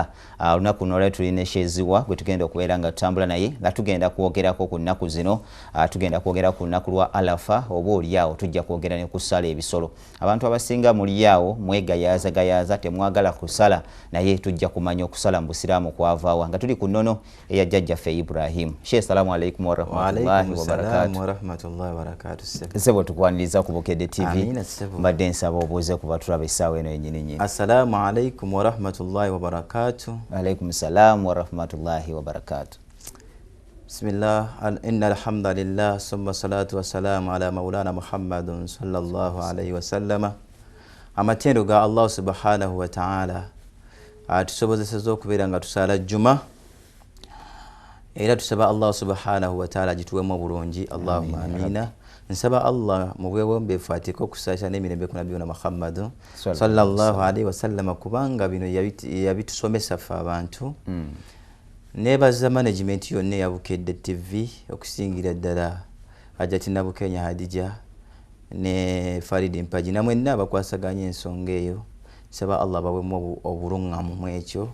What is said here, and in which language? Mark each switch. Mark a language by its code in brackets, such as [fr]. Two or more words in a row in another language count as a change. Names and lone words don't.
[lg] Lunaku nolwe tulina esheziwa gwe tugenda okubeera nga tutambula naye nga tugenda kwogerako ku nnaku zino. Tugenda kwogera ku lunaku lwa Arafa, oba oliawo tujja kwogera ne kusala ebisolo. Abantu abasinga muliawo mwegayaza temwagala kusala, naye tujja kumanya okusala mu Busiraamu kwavaawa nga tuli ku nnono eya jjajjaffe Ibrahim. Sheikh, [ar] السلام عليكم ورحمة الله وبركاته. [lg] Sebo tukwaniriza ku Bukedde TV. Mbadde nsaba obuuze kuba tulaba essaawa eno yennyini. [ar] السلام عليكم ورحمة الله وبركاته. عليكم السلام ورحمة الله وبركاته. Bismillah, إن الحمد لله ثم الصلاة والسلام على مولانا محمد صلى الله عليه وسلم. [lg] Amatendo ga Allah [ar] سبحانه وتعالى [lg] atusobozesezza okubeera nga tusaala jjuma, era tusaba Allah [ar] سبحانه وتعالى [lg] gituwemu bulungi. [ar] اللهم آمين. [lg] Nsaba Allah mu bwewombeefu ateeka okusaasira n'emirembe ku Nabiyuna Muhammad [ar] صلى الله عليه وسلم [lg] kubanga bino yabitusomesa ffe abantu. Neebaza management yonna eya Bukedde TV okusingira ddala Ajatina Bukenya Hadija ne Farid Mpaji na mwenna abakwasaganya ensonga eyo. Nsaba Allah bawemu obulungamu mu ekyo.